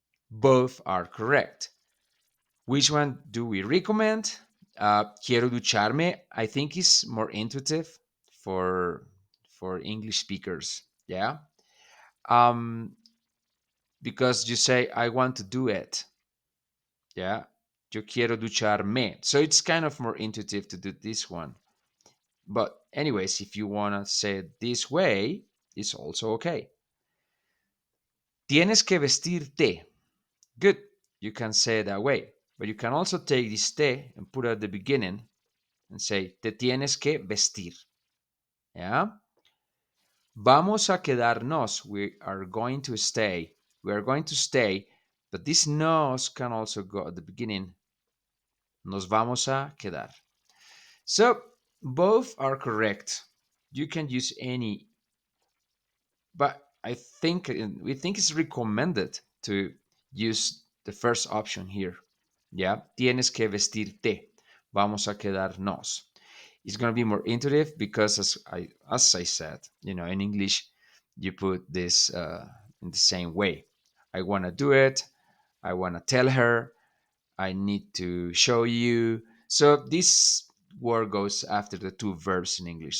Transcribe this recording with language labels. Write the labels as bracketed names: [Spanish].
[English] Both are correct. Which one do we recommend? [Spanish] Quiero ducharme, [English] I think, is more intuitive for English speakers. Yeah, um, because you say I want to do it. [Spanish] Yeah, yo quiero ducharme. [English] So it's kind of more intuitive to do this one. But anyways, if you wanna say it this way, it's also okay. [Spanish] Tienes que vestirte. [English] Good. You can say it that way. But you can also take this te and put it at the beginning and say, [Spanish] te tienes que vestir. Yeah? Vamos a quedarnos. [English] We are going to stay. We are going to stay. But this nos can also go at the beginning. [Spanish] Nos vamos a quedar. [English] So both are correct. You can use any, but I think we think it's recommended to use the first option here. [Spanish] Yeah, tienes que vestirte. Vamos a quedarnos. [English] It's going to be more intuitive because, as I said, in English, you put this in the same way. I want to do it. I want to tell her. I need to show you. So this word goes after the two verbs in English.